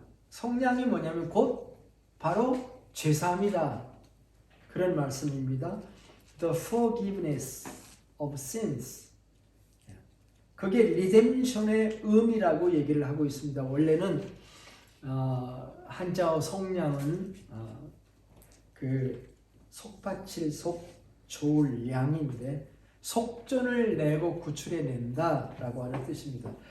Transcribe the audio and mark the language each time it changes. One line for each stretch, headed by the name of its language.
Korean: 속량이 뭐냐면 곧 바로 죄사함이다. 그런 말씀입니다.
English: The forgiveness of sins.
Korean: 그게 리뎀션의 의미라고 얘기를 하고 있습니다. 원래는 한자어 속량은 그 속바칠 속 좋을 양인데 속전을 내고 구출해낸다라고 하는 뜻입니다.